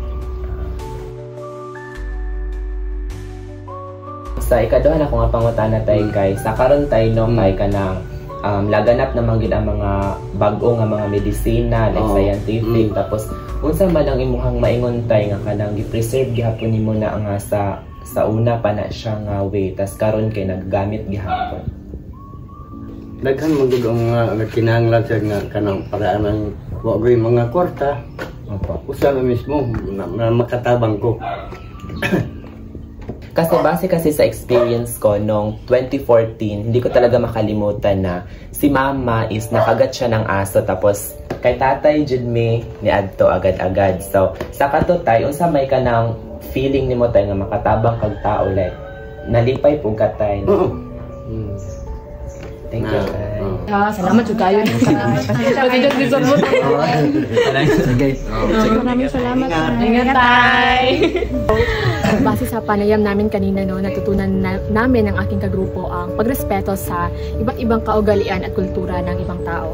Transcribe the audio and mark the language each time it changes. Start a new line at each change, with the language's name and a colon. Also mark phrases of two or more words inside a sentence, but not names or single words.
Cebuano: Sa ikaduha na ko nga pangutana tay kay sa karon tay no kay kanang laganap naman gid ang mga bag-o nga mga medisina like scientific tapos unsa man ang imuhang maingon tay nga kanang gi-preserve gihapon nimo na nga sa una pa na siya nga way tas karon kay naggamit gihapon. Daghan man gud ang kinahanglan sa nga kanang paraan ng wagay mga kwarta. Usa na mismo na makatabang ko.
Filipino: Kasi sa experience ko nung 2014, hindi ko talaga makalimutan na si mama is nakagat siya ng aso tapos
Cebuano: kay tatay jud mi ni adto agad-agad. So sa katutay unsa may kanang feeling nimo tay nga makatabang kag tao like nalipay pug katay.
English: Thank you.
Cebuano: Salamat jud kayo.
Filipino: Maraming salamat.
Cebuano: Ingat tay.
Filipino: Base sa panayam namin kanina no, natutunan namin ng aking kagrupo ang pagrespeto sa iba't ibang kaugalian at kultura ng ibang tao.